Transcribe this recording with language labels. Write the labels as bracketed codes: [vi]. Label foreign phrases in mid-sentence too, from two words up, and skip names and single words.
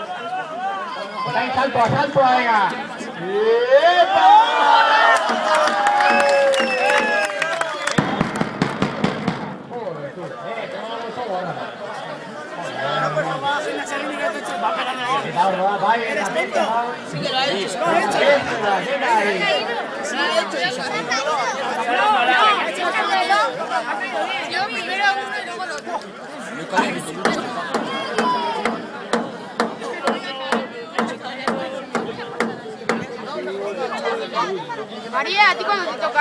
[eu] Otain saltoa, venga. Epa! Eta hor da, bai, eta beste bat. [es] Yo primero uno y luego el otro. María, ¿a ti cuando te toca?